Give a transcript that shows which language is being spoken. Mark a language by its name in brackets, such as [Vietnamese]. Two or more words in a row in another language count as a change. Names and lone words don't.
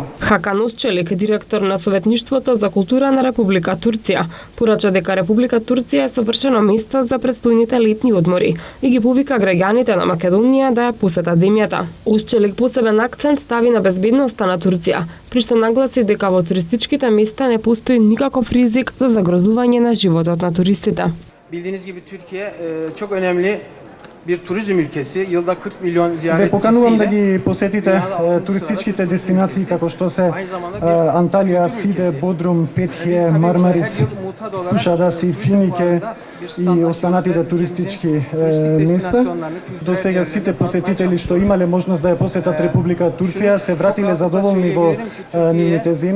[Macedonian] Хакан Ушчелик, директор на Советништвото за култура на Република Турција, порача дека Република Турција е совршено место за предстојните летни одмори и ги повика граѓаните на Македонија да ја посетат земјата. Ушчелик посебен акцент стави на безбедноста на Турција, при што нагласи дека во туристичките места не постои никаков ризик за загрозување на животот на туристите. [Turkish] Bildiğiniz gibi Türkiye çok önemli bir turizm ülkesi. Yılda 40 milyon ziyaretçisiyle. [Macedonian] Ве поканувам да ги посетите туристичките дестинации како што се Анталија, Сиде, Бодрум, Фетхие, Мармарис, Кушада, Финике и останатите туристички места. До сега сите посетители што имале можност да ја посетат Република Турција се вратиле задоволни во нивните земји.